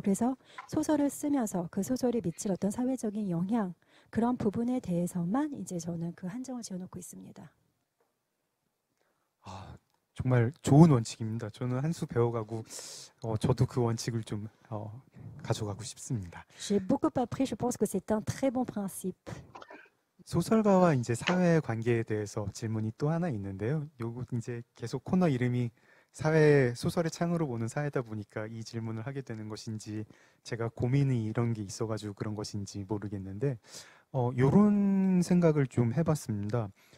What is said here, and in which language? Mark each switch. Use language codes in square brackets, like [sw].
[ko] 그래서 소설을 쓰면서 그 소설이 미칠 어떤 사회적인 영향 그런 부분에 대해서만 이제 저는 그 한정을 지어놓고 있습니다. 아, 정말 좋은 원칙입니다. 저는 한 수 배워가고 저도 그 원칙을 좀 가져가고 싶습니다. [fr] J'ai beaucoup appris, je pense que c'est un très bon principe. [ko] 소설가와 이제 사회 관계에 대해서 질문이 또 하나 있는데요. 요거 이제 계속 코너 이름이 소설의 창으로 보는 사회다 보니까 이 질문을 하게 되는 것인지 제가 고민이 이런 게 있어가지고 그런 것인지 모르겠는데 요런 생각을 좀 해봤습니다.